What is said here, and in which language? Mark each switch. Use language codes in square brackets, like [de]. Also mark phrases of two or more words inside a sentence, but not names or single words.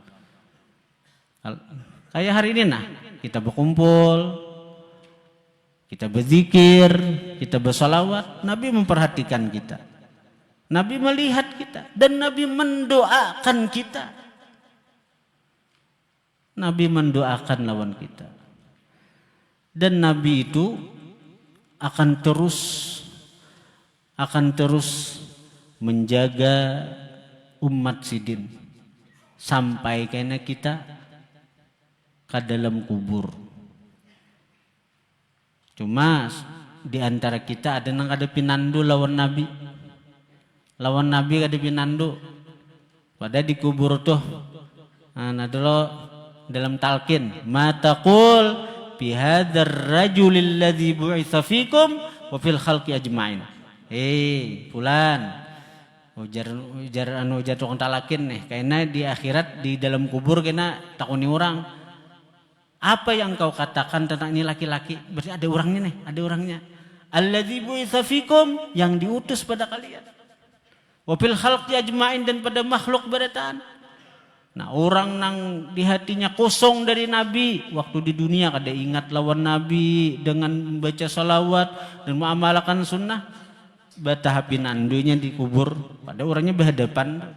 [id] Kayak hari ini nah, kita berkumpul, kita berzikir, kita bersalawat, Nabi memperhatikan kita. Nabi melihat kita dan Nabi mendoakan kita. Nabi mendoakan lawan kita. Dan Nabi itu akan terus menjaga umat sidin sampai kena kita ke dalam kubur. Cuma di antara kita ada yang ada pinandu lawan Nabi. Lawan Nabi ada pinandu. Pada di kubur tuh. Nah dulu dalam talqin, [ar] ما تقول في هذا الرجل الذي بعث فيكم وفي الخلق أجمعين. [id] Fulan. [bjn] Ujar tukang talakin nih, karena di akhirat di dalam kubur kena takuni orang. [id] Apa yang kau katakan tentang ini laki-laki? Berarti ada orangnya nih, ada orangnya. [ar] الذي بعث فيكم, [id] yang diutus pada kalian. [ar] وفي الخلق أجمعين, [id] dan pada makhluk barataan. Nah, orang nang di hatinya kosong dari Nabi, waktu di dunia kada ingat lawan Nabi dengan membaca salawat dan mengamalkan sunnah, batahapin andunya dikubur, pada orangnya berhadapan.